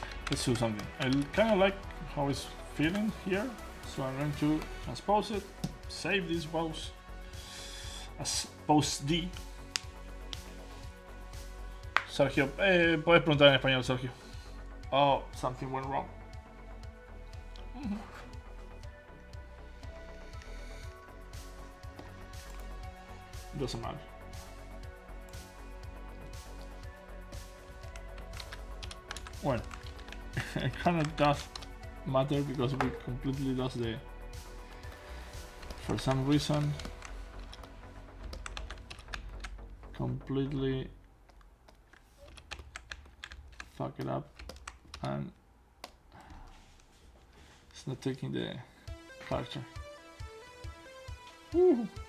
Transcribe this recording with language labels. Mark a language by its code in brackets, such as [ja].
[en] Let's do something. I kind of like how it's feeling here, so I'm going to transpose it, save this pose as pose D. [es] Sergio, puedes preguntar en español, Sergio. [en] Oh, something went wrong. Doesn't matter. Well, it kind of does matter because we completely lost the, for some reason, completely fuck it up, and it's not taking the character. Woo.